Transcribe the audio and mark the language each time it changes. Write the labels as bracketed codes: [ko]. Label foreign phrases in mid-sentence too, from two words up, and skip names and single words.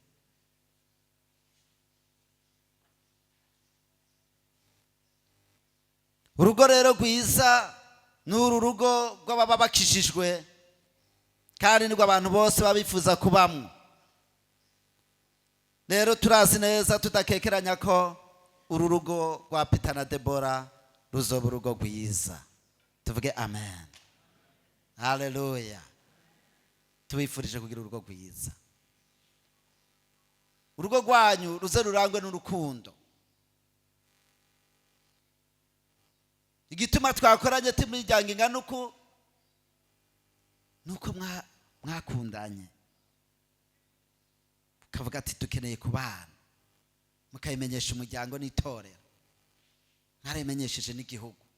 [rn] Urugo rero rwiza ni uru rugo rw'ababa bakijijwe, kandi nirwo abantu bose babifuza kubamwo. Rero turazi neza tudakekeranya ko uru rugo rwa Peter na Debora ruzoba urugo rwiza. Tuvuge amen, haleluya. Tubifurije kugira urugo rwiza. urugo rwanyu ruze rurangwe n'urukundo. Igituma twakoranye timuryango ingana uku nuko mwakundanye, kavuga ati dukeneye kubana, mukayimenyesha umuryango n'itorero, mwarayimenyesheje n'igihugu.